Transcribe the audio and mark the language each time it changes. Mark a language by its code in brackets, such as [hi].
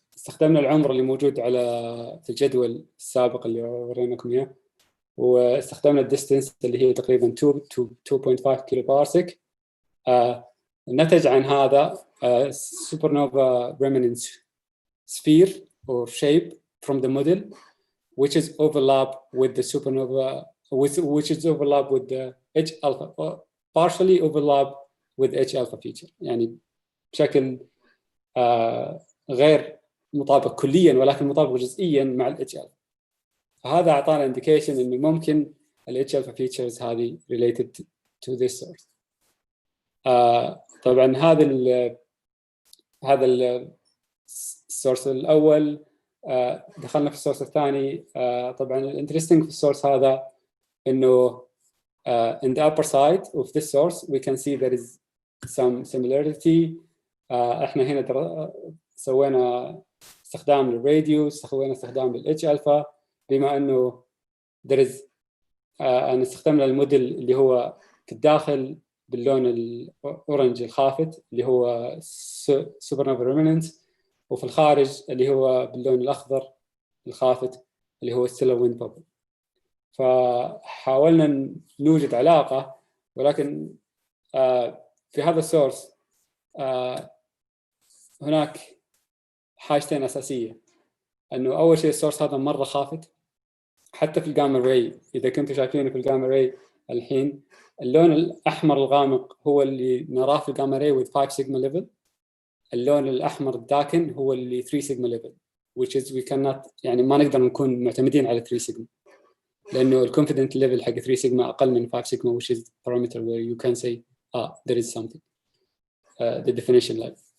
[ar] استخدمنا العمر اللي موجود في الجدول السابق اللي وريناكم اياه، واستخدمنا الديستنس اللي هي تقريبا 2 to 2.5 كيلو بارسك. نتج عن هذا [en] supernova remnant sphere or shape from the model, which is overlap with the supernova, which is overlap with the H alpha, or partially overlap with H alpha feature. [ar] يعني بشكل غير مطابق كليا ولكن مطابق جزئيا مع ال H alpha. فهذا أعطانا indication إنه ممكن ال H alpha features هذه [en] related to this source. [ar] طبعا هذا السورس الأول. دخلنا في السورس الثاني. طبعا الانترستنج في السورس هذا إنه [en] in the upper side of this source we can see there is some similarity. [ar] احنا هنا سوينا استخدام للراديو، سوينا استخدام للإتش ألفا، بما إنه there is أنا استخدمنا الموديل اللي هو في الداخل باللون الأورنج الخافت اللي هو supernova remnant، وفي الخارج اللي هو باللون الأخضر الخافت اللي هو stellar wind bubble. فحاولنا نوجد علاقة، ولكن في هذا السورس هناك حاجتين أساسية. أنه أول شيء السورس هذا مرة خافت، حتى في الجاما راي إذا كنتوا شايفينه في الجاما راي الحين اللون الأحمر الغامق هو اللي نراه في الجاما راي [en] with 5 sigma level. [ar] اللون الأحمر الداكن هو اللي 3 sigma level, [en] which is we cannot [ar] يعني ما نقدر نكون معتمدين على 3 sigma لأنه الconfident level حق 3 sigma أقل من 5 sigma, [en] which is parameter where you can say there is something the definition level.